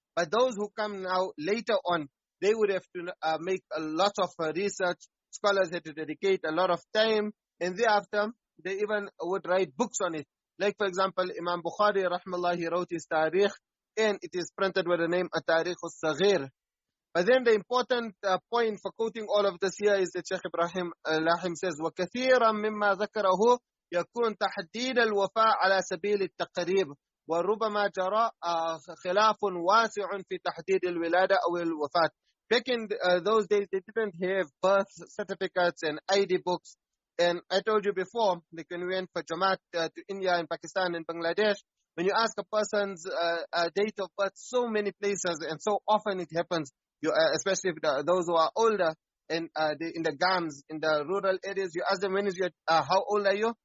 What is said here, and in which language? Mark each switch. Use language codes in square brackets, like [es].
[en] But those who come now later on, they would have to make a lot of research. Scholars had to dedicate a lot of time, and thereafter they even would write books on it. Like, for example, Imam Bukhari, rahmallah, he wrote his Tariq, and it is printed with the name At-Tariq al-Saghir. But then the important point for quoting all of this here is that Sheikh Ibrahim Lahim says, [ar] وَكَثِيرًا مِمَّا ذَكَرَهُ يكون تحديد الوفاء على سبيل التقريب وربما جرى خلاف واسع في تحديد الولادة أو الوفاة. [en] Back in those days, they didn't have birth certificates and ID books. And I told you before, like when we went for Jamaat to India and Pakistan and Bangladesh, when you ask a person's date of birth, so many places and so often it happens, especially if those who are older and in the gams, in the rural areas, you ask them, when is your, how old are you?